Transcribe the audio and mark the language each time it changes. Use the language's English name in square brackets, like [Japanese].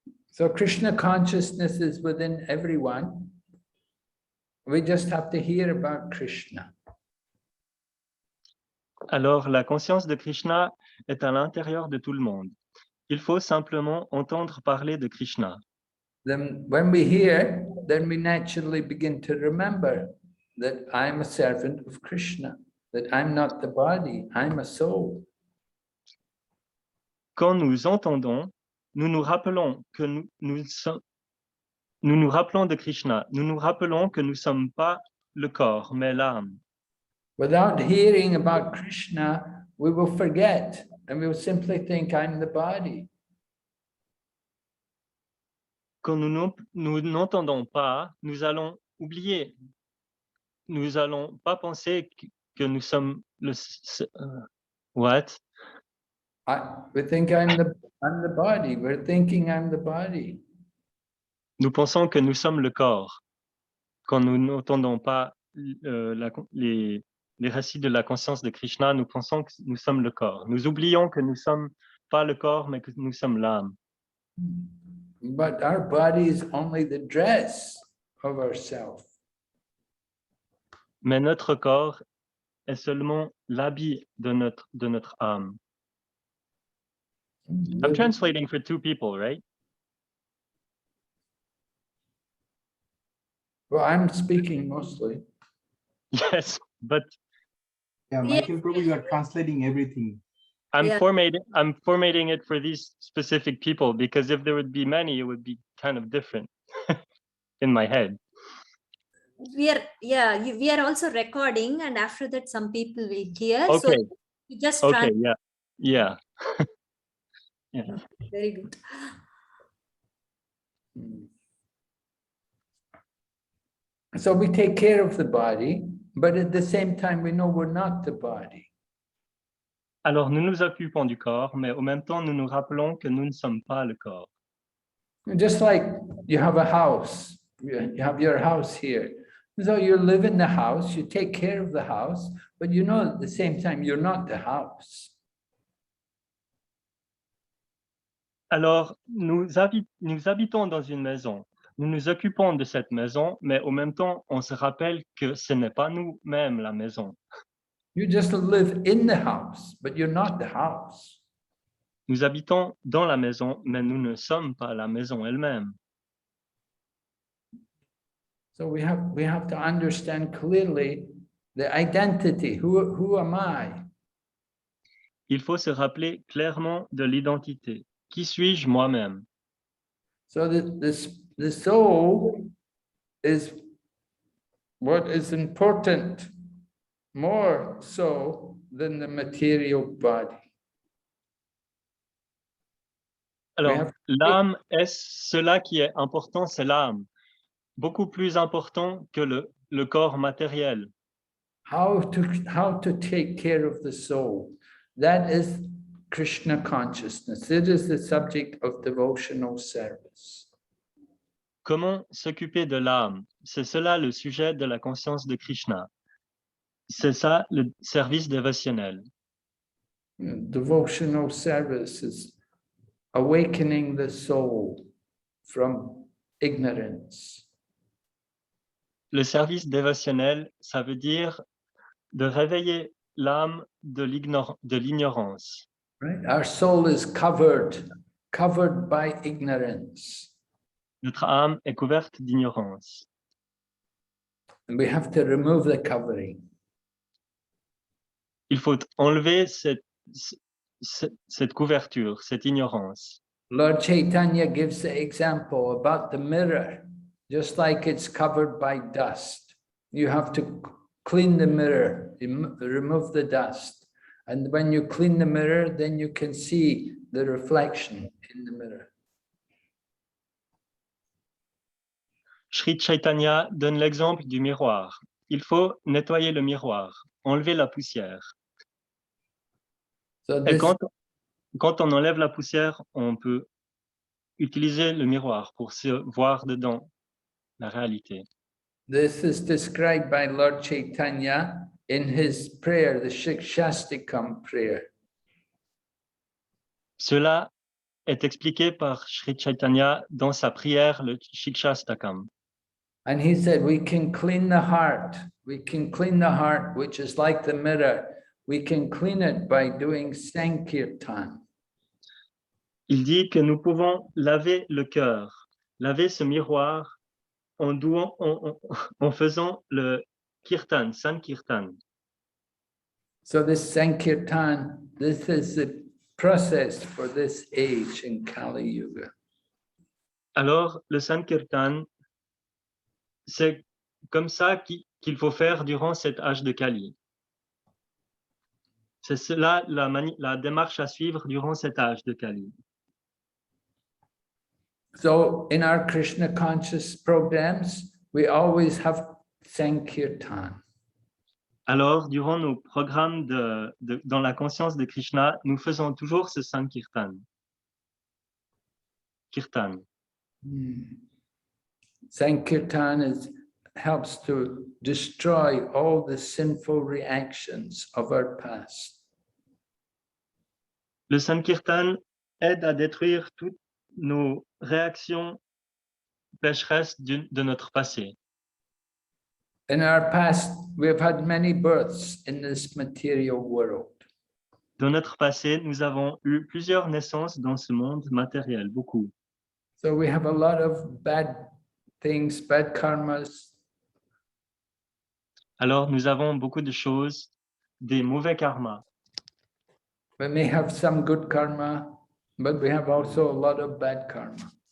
[English] So Krishna consciousness is within everyone. We just have to hear about Krishna. [French] Alors, la conscience de Krishna est à l'intérieur de tout le monde. Il faut simplement entendre parler de Krishna. [English] Then when we hear, then we naturally begin to remember that I'm a servant of Krishna, that I'm not the body, I'm a soul. [French] Quand nous entendons, nous nous rappelons que nous nous rappelons de Krishna. Nous nous rappelons que nous ne sommes pas le corps, mais l'âme. [English] Without hearing about Krishna, we will forget and we will simply think I'm the body. [French] Quand nous n'entendons pas, nous allons oublier. Nous allons pas penser que nous sommes le... [English] what? We think I'm the body. We're thinking I'm the body. [French] Nous pensons que nous sommes le corps. Quand nous n'entendons pas les récits de la conscience de Krishna, nous pensons que nous sommes le corps. Nous oublions que nous ne sommes pas le corps, mais que nous sommes l'âme. [English] But our body is only the dress of ourself. [French] Mais notre corps est seulement l'habit de notre âme. [English] I'm translating for two people, right? Well, I'm speaking mostly. Yes, but Yeah, Michael Prabhu, you are translating everything. I'm formatting it for these specific people, because if there would be many, it would be kind of different in my head. We are also recording, and after that some people will hear. Okay. So you just Okay, yeah. Yeah. Very good. So we take care of the body, but at the same time, we know we're not the body. [French] Alors, nous nous occupons du corps, mais au même temps, nous nous rappelons que nous ne sommes pas le corps. [English] Just like you have a house, you have your house here. So you live in the house, you take care of the house, but you know at the same time, you're not the house. [French] Alors, nous habitons dans une maison. Nous nous occupons de cette maison, mais au même temps, on se rappelle que ce n'est pas nous-mêmes la maison. [English] You just live in the house, but you're not the house. [French] Nous habitons dans la maison, mais nous ne sommes pas la maison elle-même. [English] So we have to understand clearly the identity. Who am I? [French] Il faut se rappeler clairement de l'identité. Qui suis-je moi-même? [English] So the soul is what is important, more so than the material body. [French] Alors, l'âme est cela qui est important, c'est l'âme. Beaucoup plus important que le corps matériel. [English] How to take care of the soul. That is Krishna consciousness. It is the subject of devotional service. [French] Comment s'occuper de l'âme? C'est cela le sujet de la conscience de Krishna. C'est ça le service dévotionnel. [English] Devotional service is awakening the soul from ignorance. [French] Le service dévotionnel, ça veut dire de réveiller l'âme de l'ignorance. [English] Right? Our soul is covered by ignorance. [French] Notre âme est couverte d'ignorance. [English] And we have to remove the covering. [French] Il faut enlever cette couverture, cette ignorance. [English] Lord Chaitanya gives the example about the mirror, just like it's covered by dust. You have to clean the mirror, remove the dust. And when you clean the mirror, then you can see the reflection in the mirror. [French] Sri Chaitanya donne l'exemple du miroir. Il faut nettoyer le miroir, enlever la poussière. [English] So [French] Et [English] this, [French] quand on enlève la poussière, on peut utiliser le miroir pour se voir dedans la réalité. [English] this is described by Lord Chaitanya in his prayer, the Shikshastikam prayer. [French] Cela est expliqué par Sri Chaitanya dans sa prière, le Shikshastakam. [English] And he said, we can clean the heart. We can clean the heart, which is like the mirror. We can clean it by doing Sankirtan. [French] Il dit que nous pouvons laver le cœur, laver ce miroir en faisant le kirtan, Sankirtan. [English] So this Sankirtan, this is the process for this age in Kali Yuga. [French] Alors, le Sankirtan, c'est comme ça qu'il faut faire durant cet âge de Kali. C'est cela la démarche à suivre durant cet âge de Kali. [English] So in our Krishna conscious programs, we always have Sankirtan. [French] Alors, durant nos programmes dans la conscience de Krishna, nous faisons toujours ce Sankirtan. Kirtan. [English] Sankirtan helps to destroy all the sinful reactions of our past. [French] Le Sankirtan aide à détruire toutes nos réactions pécheresses de notre passé. [English] In our past, we have had many births in this material world. [French] Dans notre passé, nous avons eu plusieurs naissances dans ce monde matériel, beaucoup. [English] So we have a lot of bad things, bad karmas. [French] Alors, nous avons beaucoup de choses, des mauvais karmas. [English] We may have some good karma, but we have also a lot of bad karma.